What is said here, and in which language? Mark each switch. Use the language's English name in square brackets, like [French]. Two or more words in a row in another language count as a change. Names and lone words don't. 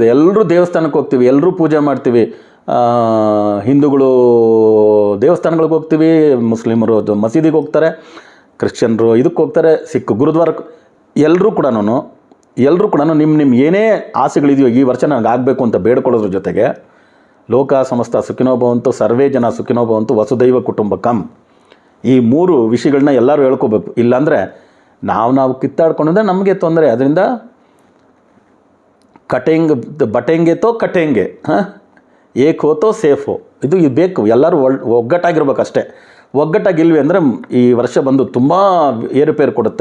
[Kannada] ಎಲ್ಲರೂ ದೇವಸ್ಥಾನಕ್ಕೆ ಹೋಗ್ತೀವಿ, ಎಲ್ಲರೂ ಪೂಜೆ ಮಾಡ್ತೀವಿ. ಹಿಂದೂಗಳು ದೇವಸ್ಥಾನಗಳಿಗೆ ಹೋಗ್ತೀವಿ, ಮುಸ್ಲಿಮರು ಮಸೀದಿಗೆ ಹೋಗ್ತಾರೆ, ಕ್ರಿಶ್ಚಿಯನ್ರು ಇದಕ್ಕೆ ಹೋಗ್ತಾರೆ, ಸಿಖ್ ಗುರುದ್ವಾರಕ್ಕೆ. ಎಲ್ಲರೂ ಕೂಡ ನಿಮ್ಮ ಏನೇ ಆಸೆಗಳಿದೆಯೋ ಈ ವರ್ಷ ನನಗೆ ಆಗಬೇಕು ಅಂತ ಬೇಡ್ಕೊಳ್ಳೋದ್ರ ಜೊತೆಗೆ [Sanskrit] ಲೋಕ ಸಮಸ್ತ ಸುಖಿನೋ ಭವಂತು, ಸರ್ವೇ ಜನ ಸುಖಿನೋ ಭವಂತು, ವಸುದೈವ ಕುಟುಂಬಕಂ, [Kannada] ಈ 3 ವಿಷಯಗಳನ್ನ ಎಲ್ಲರೂ ಹೇಳ್ಕೋಬೇಕು. ಇಲ್ಲಾಂದರೆ ನಾವು ಕಿತ್ತಾಡ್ಕೊಂಡಿದ್ರೆ ನಮಗೆ ತೊಂದರೆ. [Hindi] ಅದರಿಂದ बटेंगे एक होतो सेफ़, [Kannada] ಇದು ಬೇಕು. ಎಲ್ಲರೂ ಒಗ್ಗಟ್ಟಾಗಿರ್ಬೇಕು ಅಷ್ಟೇ. ಒಗ್ಗಟ್ಟಾಗಿಲ್ವಿ ಅಂದರೆ ಈ ವರ್ಷ ಬಂದು ತುಂಬ ಏರುಪೇರು ಕೊಡುತ್ತೆ.